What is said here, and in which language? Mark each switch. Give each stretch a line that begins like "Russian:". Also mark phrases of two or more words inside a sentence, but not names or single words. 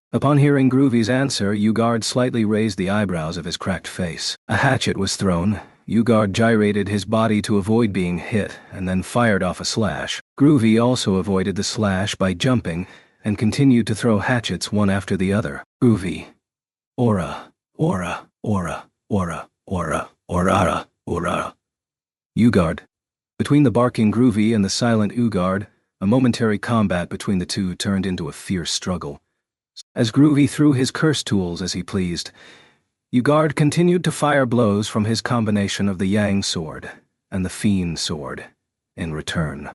English: Upon hearing Groovy's answer, Ugard slightly raised the eyebrows of his cracked face. A hatchet was thrown. Ugard gyrated his body to avoid being hit and then fired off a slash. Groovy also avoided the slash by jumping and continued to throw hatchets one after the other. Groovy. Aura, aura, aura, aura, aura, aura, aura. Ugard. Between the barking Groovy and the silent Ugard, a momentary combat between the two turned into a fierce struggle. As Groovy threw his curse tools as he pleased, Ugard continued to fire blows from his combination of the Yang sword and the Fiend sword in return.